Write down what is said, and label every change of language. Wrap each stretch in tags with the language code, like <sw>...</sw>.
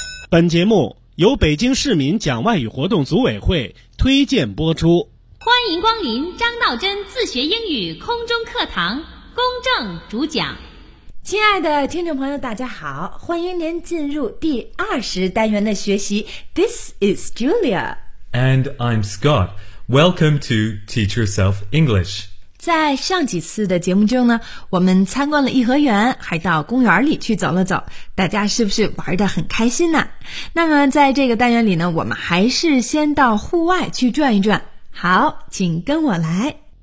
<zh>本节目由北京市民讲外语活动组委会推荐播出。欢迎光临张道真自学英语空中课堂，公正主讲。亲爱的听众朋友大家好，欢迎您进入第20单元的学习。</zh> <en>This is Julia. And I'm Scott. Welcome to Teach Yourself English.</en> <zh>在上几次的节目中呢，我们参观了颐和园，还到公园里去走了走，大家是不是玩得很开心呢？那么在这个单元里呢，我们还是先到户外去转一转。好，请跟我来。</zh>